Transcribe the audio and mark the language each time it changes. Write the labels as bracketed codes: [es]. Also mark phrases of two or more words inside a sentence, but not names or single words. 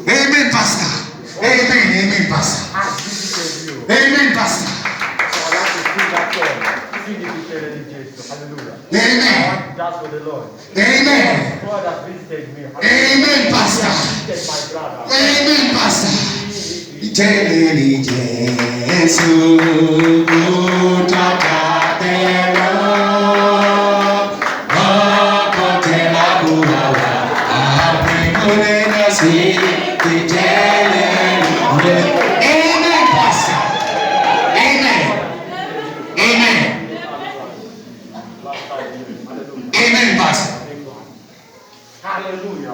[en] Amen, Pastor. Amen. Amen, Pastor. Has visited you. Amen, Pastor. So I like to sing that song. Sing it with in Jesus. Hallelujah. Amen. That's for the Lord. Amen. God has visited me. Amen, Pastor. Visited my brother. Amen, Pastor. Iteleni Jesu utakatelo apotela kuwawa apikule nasi iteleni. Amen, Pastor. Amen. Amen. Amen, Pastor. Hallelujah.